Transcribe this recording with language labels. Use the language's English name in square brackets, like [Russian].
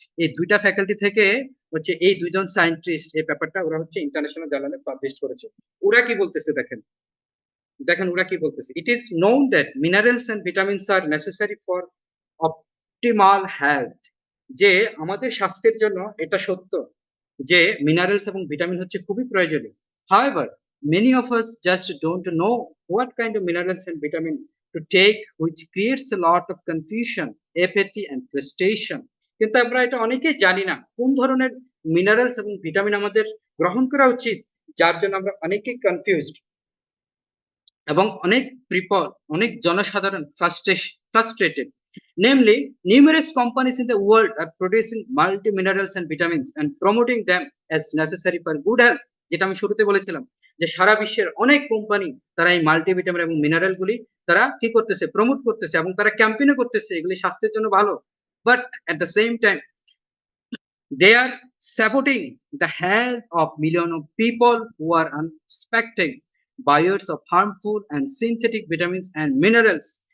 [Bangla] এই দুইটা ফ্যাকাল্টি থেকে হচ্ছে এই দুইজন সায়েন্টিস্ট এই পেপারটা ওরা হচ্ছে ইন্টারন্যাশনাল জার্নালে পাবলিশ করেছে। ওরা কি বলতেছে দেখেন, দেখেন ওরা কি বলতেছে। [English] It is known that minerals and vitamins are necessary for optimal health. [Bangla] যে আমাদের স্বাস্থ্যের জন্য এটা সত্য যে মিনারেলস এবং ভিটামিন হচ্ছে খুবই প্রয়োজনীয়। [English] However, many of us just don't know what kind of minerals and vitamin to take, which creates a lot of confusion, apathy and frustration. [Bangla] কিন্তু আমরা এটা অনেকেই জানি না কোন ধরনের মিনারেলস এবং ভিটামিন আমাদের গ্রহণ করা উচিত, যার জন্য আমরা অনেকেই কনফিউজড। এবং অনেক জনসাধারণ frustrated. [English] Namely, numerous companies in the world are producing multi minerals and vitamins and promoting them as necessary for good health. [Bangla] যেটা আমি শুরুতে বলেছিলাম যে সারা বিশ্বের অনেক কোম্পানি তারা এই মাল্টিভিটামিন এবং মিনারেল গুলি তারা কি করতেছে, প্রমোট করতেছে এবং তারা ক্যাম্পেইনও করতেছে এগুলি স্বাস্থ্যের জন্য ভালো। [English] But at the same time they are saboting the health of millions of people who are unsuspecting buyers of harmful and synthetic vitamins and minerals.